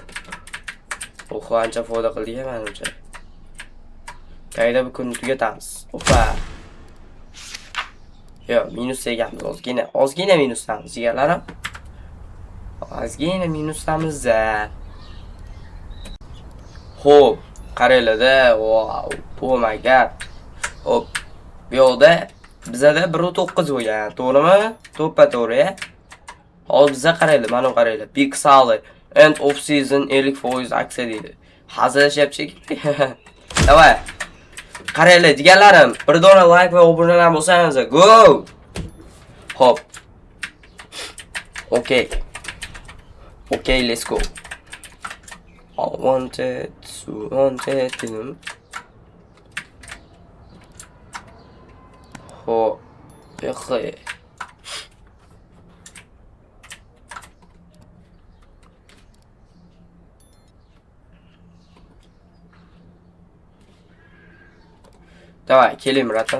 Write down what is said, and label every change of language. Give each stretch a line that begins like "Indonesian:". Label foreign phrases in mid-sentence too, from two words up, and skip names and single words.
Uzbek: Oho, ancha foyda qildik menimcha. Qayda bu kunni tugatamiz. Opa. Yo, minus ekanmiz ozgina minusdamiz, jigarlarim. Ozgina minusdamiz. Xo'p, qaranglar-da.
English: Wow, oh my god.
Uzbek: Hop. Bu yoqda bizada 1.9 bo'lgan, to'g'rimi? To'ppa-to'g'ri. Hozir bizga qaranglar, mana qaranglar. Big Sally
English: end of season
Uzbek: 50% aksiya deydi. Hazillashyapti. Davay. Qaranglar, jigarlarim, bir dona like va obunalar bo'lsangiz, go! Hop. Okay.
English: Okay, let's go. I wanted.
Uzbek: Hop. Yo'q. Davay, keling ratam.